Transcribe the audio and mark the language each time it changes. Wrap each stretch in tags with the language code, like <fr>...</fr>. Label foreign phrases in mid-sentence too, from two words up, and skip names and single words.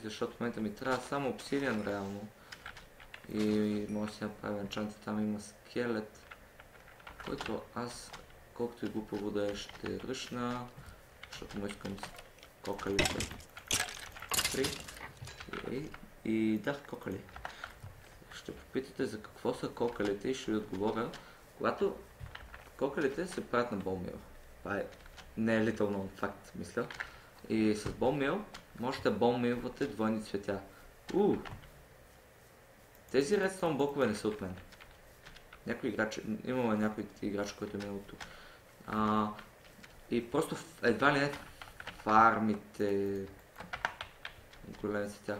<bg>Защото в момента ми трябва само обсидиан реално. И може да си направя енчанти, там има скелет, който аз, колкото и глупаво да е, ще ръшна, защото му искам кокалите. И дах кокали. Ще попитате за какво са кокалите и ще ви отговоря, когато кокалите се правят на</bg> <en>Bone Meal.</en> <bg>Това не е</bg> <en>little known fact,</en> <bg>мисля. И с</bg> <en>Bone Meal</en> <bg>можете</bg> <en>Bone Meal-</en> <bg>вате двойни цветя. Тези Redstone блокове не са от мен. Някой играч, имаме някой играч, който е минал тук. И просто едва ли не фармите големи цветя.</bg>